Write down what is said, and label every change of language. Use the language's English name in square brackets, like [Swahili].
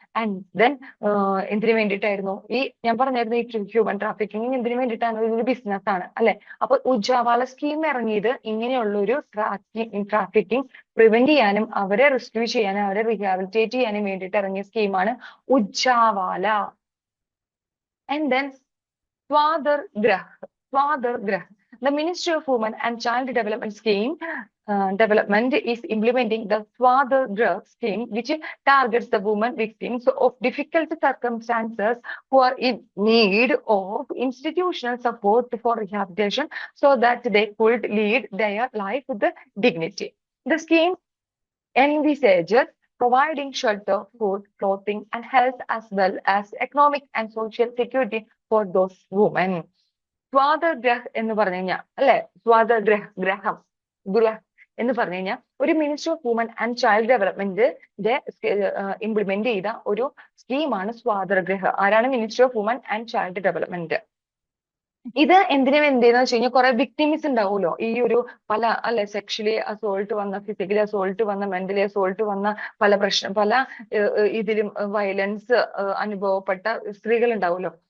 [English] and then [Malayalam] എന്തിനു വേണ്ടിയിട്ടായിരുന്നു ഈ ഞാൻ പറഞ്ഞായിരുന്നു, ഈ ഹ്യൂമൻ ട്രാഫിക്കിംഗ് എന്തിനു വേണ്ടിയിട്ടാണ്? ഇതൊരു ബിസിനസ് ആണ് അല്ലെ. അപ്പൊ ഉജ്ജാവാല സ്കീം ഇറങ്ങിയത് ഇങ്ങനെയുള്ള ഒരു ട്രാഫിക്കിംഗ് പ്രിവെന്റ് ചെയ്യാനും, അവരെ റെസ്ക്യൂ ചെയ്യാനും, അവരെ റീഹാബിലിറ്റേറ്റ് ചെയ്യാനും വേണ്ടിയിട്ട് ഇറങ്ങിയ സ്കീമാണ് ഉജ്ജാവാല. [English] And then Swadhar Greh. The Ministry of Women and Child Development Scheme Development is implementing the Swadargrah scheme, which targets the women victims of difficult circumstances who are in need of institutional support for rehabilitation so that they could lead their life with dignity. The scheme envisages providing shelter, food, clothing, and health, as well as economic and social security for those women. [Malayalam] സ്വാതഗ്രഹ് എന്ന് പറഞ്ഞു കഴിഞ്ഞാൽ അല്ലെ, ഗ്രഹം എന്ന് പറഞ്ഞു കഴിഞ്ഞാൽ ഒരു ministry of woman and child ഡെവലപ്മെന്റിന്റെ implement ചെയ്ത ഒരു സ്കീമാണ് സ്വാതർഗ്രഹ. ആരാണ്? Ministry of woman and child development. ഇത് എന്തിനു വേണ്ടിയെന്ന് വെച്ച് കഴിഞ്ഞാൽ കുറെ വിക്ടിംസ് ഉണ്ടാവുമല്ലോ, ഈ ഒരു പല അല്ലെ, സെക്ഷലി അസോൾട്ട് വന്ന, ഫിസിക്കലി അസോൾട്ട് വന്ന, മെന്റലി അസോൾട്ട് വന്ന, പല ഇതിലും വയലൻസ് അനുഭവപ്പെട്ട സ്ത്രീകൾ ഉണ്ടാവുമല്ലോ.